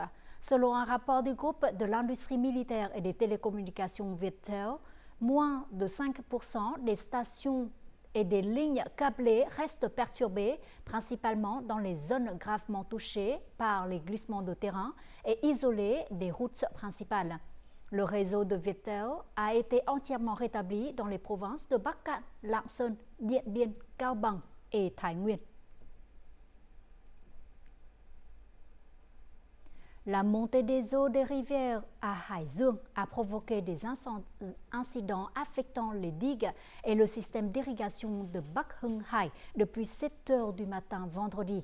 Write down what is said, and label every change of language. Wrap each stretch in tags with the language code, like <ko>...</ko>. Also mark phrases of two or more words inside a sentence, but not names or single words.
<fr>Selon un rapport du groupe de l'industrie militaire et des télécommunications Viettel, moins de 5% des stations et des lignes câblées restent perturbées, principalement dans les zones gravement touchées par les glissements de terrain et isolées des routes principales. Le réseau de Viettel a été entièrement rétabli dans les provinces de Bắc Cạn, Lạng Sơn, Điện Biên, Cao Bằng et Thái Nguyên. La montée des eaux des rivières à Hải Dương a provoqué des incidents affectant les digues et le système d'irrigation de Bắc Hưng Hải depuis 7 heures du matin vendredi.</fr>